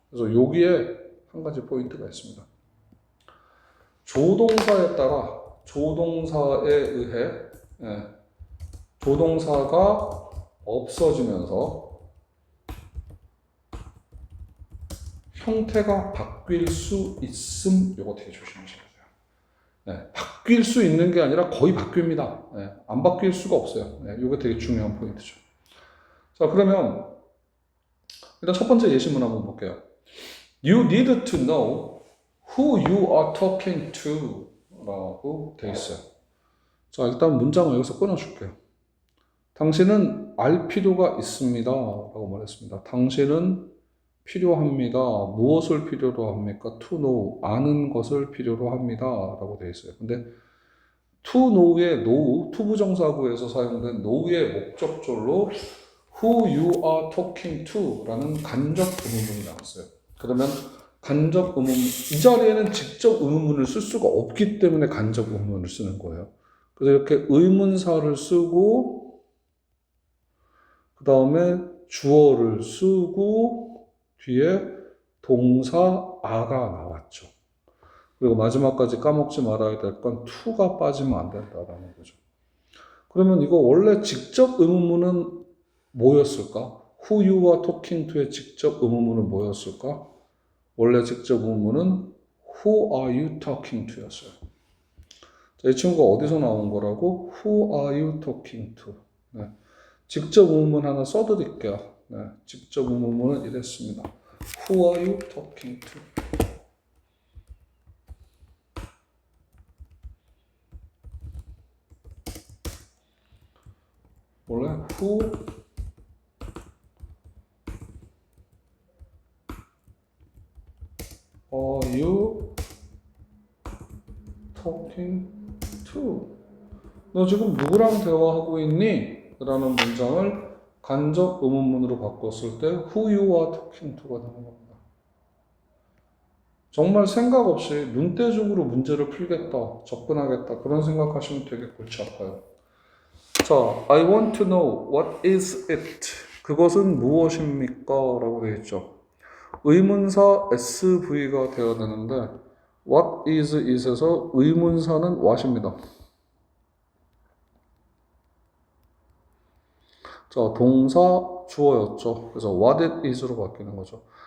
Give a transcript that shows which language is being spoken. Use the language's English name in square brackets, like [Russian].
[Korean] 그래서 여기에 한 가지 포인트가 있습니다. 조동사에 따라 조동사에 의해 조동사가 없어지면서 형태가 바뀔 수 있음. 이거 되게 조심하셔야 돼요. 바뀔 수 있는 게 아니라 거의 바뀝니다. 안 바뀔 수가 없어요. 이거 되게 중요한 포인트죠. 자, 그러면 일단 첫 번째 예시문 한번 볼게요. [English] You need to know who you are talking to [Korean] 라고 되어 있어요. 자, 일단 문장을 여기서 끊어줄게요. 당신은 알 필요가 있습니다 라고 말했습니다. 당신은 필요합니다. 무엇을 필요로 합니까? [English] To know, [Korean] 아는 것을 필요로 합니다 라고 되어 있어요. 근데 to know의 know, 투부정사구에서 사용된 know의 목적절로 [English] who you are talking to [Korean] 라는 간접 의문문이 나왔어요. 그러면 간접 의문, 이 자리에는 직접 의문문을 쓸 수가 없기 때문에 간접 의문문을 쓰는 거예요. 그래서 이렇게 의문사를 쓰고 그 다음에 주어를 쓰고 뒤에 동사 a가 나왔죠. 그리고 마지막까지 까먹지 말아야 될 건 to가 빠지면 안 된다라는 거죠. 그러면 이거 원래 직접 의문문은 뭐였을까? [English] Who you are talking to의 [Korean] 직접 의문문은 뭐였을까? 원래 직접 의문문은 [English] Who are you talking to [Korean] 였어요. 자, 이 친구가 어디서 나온 거라고? [English] Who are you talking to? [Korean] 직접 의문문 하나 써드릴게요. 직접 의문문은 이랬습니다. [English] Who are you talking to? [Korean] 원래 [English] Who are you talking to? [Korean] 너 지금 누구랑 대화하고 있니? 라는 문장을 간접 의문문으로 바꿨을 때 [English] Who you are talking to [Korean] 가 되는 겁니다. 정말 생각 없이 눈대중으로 문제를 풀겠다, 접근하겠다 그런 생각하시면 되게 골치 아파요. [English] 자, I want to know what is it? [Korean] 그것은 무엇입니까? 라고 되어 있죠. 의문사 SV가 되어야 되는데 what is it에서 의문사는 what입니다. 자, 동사 주어였죠. 그래서 [English] what it is [Korean] 로 바뀌는 거죠.